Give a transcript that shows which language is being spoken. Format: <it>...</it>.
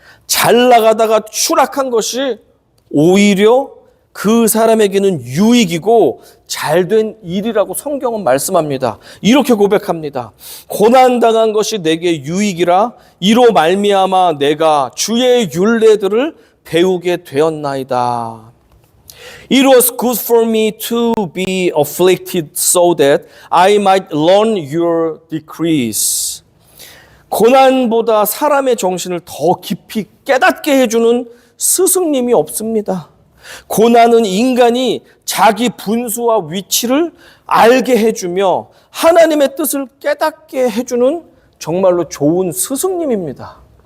<ko>잘 나가다가 추락한 것이 오히려 그 사람에게는 유익이고 잘된 일이라고 성경은 말씀합니다. 이렇게 고백합니다. 고난당한 것이 내게 유익이라 이로 말미암아 내가 주의 율례들을 배우게 되었나이다.</ko> <en>It was good for me to be afflicted so that I might learn your decrees.</en> <ko>고난보다 사람의 정신을 더 깊이 깨닫게 해주는 스승님이 없습니다. 고난은 인간이 자기 분수와 위치를 알게 해주며 하나님의 뜻을 깨닫게 해주는 정말로 좋은 스승님입니다.</ko>